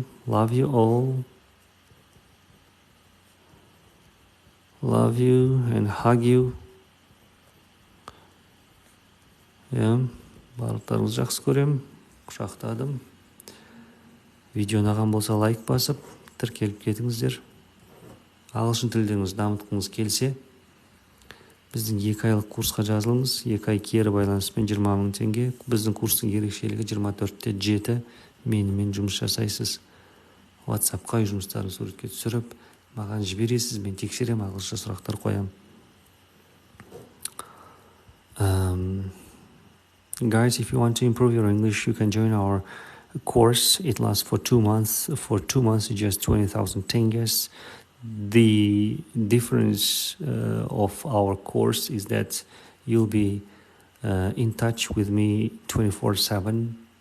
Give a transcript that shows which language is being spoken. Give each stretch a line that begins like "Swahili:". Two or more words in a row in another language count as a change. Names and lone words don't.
English: Love you all. Love you and hug you. Yeah.
Kazakh: Барлықтарыңызды жақсы көрем. Құшақтадым. Видео ұнаған болса лайк басып, тіркеліп кетіңіздер. Ағылшын тілдеріңізді дамытқыңыз келсе, біздің 2 айлық курсқа жазылыңыз. 2 ай кері байланыспен 20 000 теңге. Біздің курстың ерекшелігі 24/7 менімен жұмыс жасайсыз. WhatsApp-қа жұмыстарын суретке түсіріп, маған жібересіз, мен тексерем, ағылшынша сұрақтар қоям.
English: Guys, if you want to improve your English, you can join our course. It lasts for 2 months. For 2 months, it's just 20,000 tenges. The difference of our course is that you'll be in touch with me 24/7.